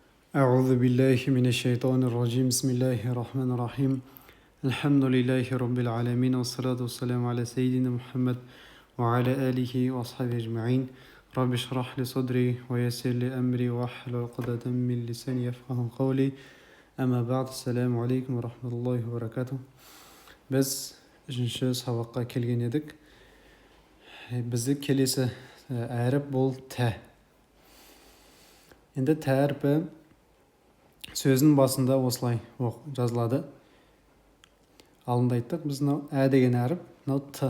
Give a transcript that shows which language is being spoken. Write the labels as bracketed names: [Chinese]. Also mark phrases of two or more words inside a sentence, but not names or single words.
[Arabic] أعوذ بالله من الشيطان الرجيم بسم الله الرحمن الرحيم الحمد لله رب العالمين والصلاة والسلام على سيدنا محمد وعلى آله وأصحابه أجمعين رب اشرح لي صدري ويسر لي أمري واحلل عقدة من لساني يفقهوا قولي أما بعد السلام عليكم ورحمة الله وبركاته. [Kazakh] Biz 3-ші сабаққа келген едік. Бізді келесі әріп бұл тә. Енді тә әрпі сөздің басында осылай жазылады. Алдында айттық, біз ә деген әріп, т.